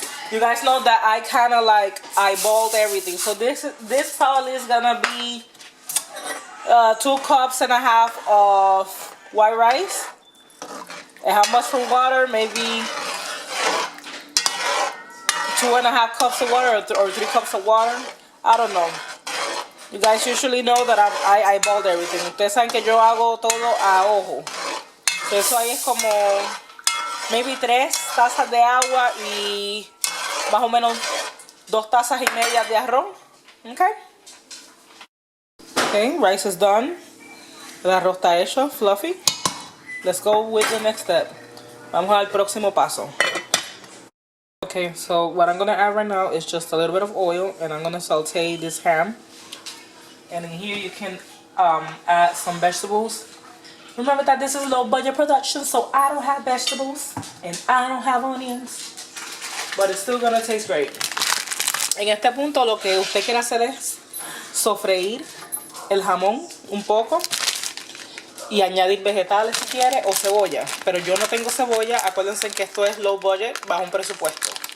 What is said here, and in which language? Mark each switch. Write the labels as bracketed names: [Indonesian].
[English] You guys know that I kind of like eyeballed everything. So this probably is gonna be 2.5 cups of white rice. And how much for water? Maybe 2.5 cups of water or 3 cups of water. I don't know. You guys usually know that I eyeballed everything. [Spanish] Ustedes saben que yo hago todo a ojo. So eso ahí es como maybe 3 tazas de agua y más o menos 2 tazas y media de arroz. [English] Okay. Okay, rice is done. [Spanish] El arroz está hecho, fluffy. [English] Let's go with the next step. [Spanish] Vamos al próximo paso. [English] Okay, so what I'm gonna add right now is just a little bit of oil, and I'm gonna saute this ham. And in here you can add some vegetables. Remember that this is Low Budget Production, so I don't have vegetables and I don't have onions, but it's still gonna taste great. [Spanish] En este punto lo que usted quiere hacer es sofreír el jamón un poco y añadir vegetales si quiere o cebolla, pero yo no tengo cebolla. Acuérdense que esto es Low Budget bajo un presupuesto.